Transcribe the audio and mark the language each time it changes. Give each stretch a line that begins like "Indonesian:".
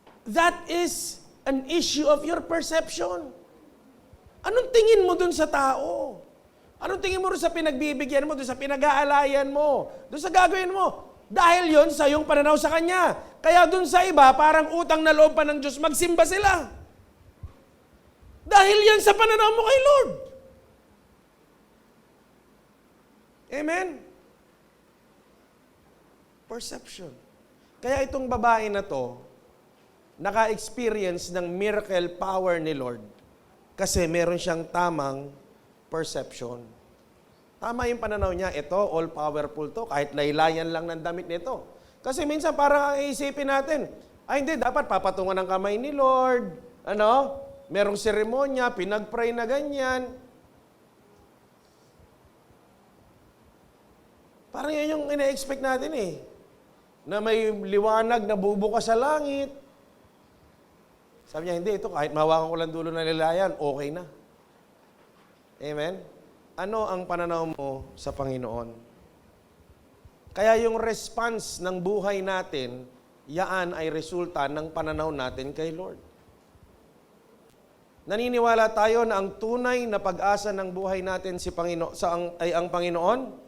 English: That is an issue of your perception.
Filipino: Anong tingin mo dun sa tao? Anong tingin mo dun sa pinagbibigyan mo, dun sa pinag-aalayan mo, dun sa gagawin mo? Dahil yon sa iyong pananaw sa Kanya. Kaya dun sa iba, parang utang na loob pa ng Diyos, magsimba sila. Dahil yan sa pananaw mo kay Lord. Amen? Perception. Kaya itong babae na to, naka-experience ng miracle power ni Lord kasi meron siyang tamang perception. Tama yung pananaw niya, ito, all-powerful to, kahit laylayan lang ng damit nito. Kasi minsan parang ang iisipin natin, hindi, dapat papatungan ng kamay ni Lord, Merong seremonya, pinag-pray na ganyan. Parang yan yung ina-expect natin eh. Na may liwanag na bubukas sa langit. Sabi niya, hindi, ito kahit mahawakan ko lang dulo ng lilayan, okay na. Amen? Ano ang pananaw mo sa Panginoon? Kaya yung response ng buhay natin, yaan ay resulta ng pananaw natin kay Lord. Naniniwala tayo na ang tunay na pag-asa ng buhay natin ay ang Panginoon?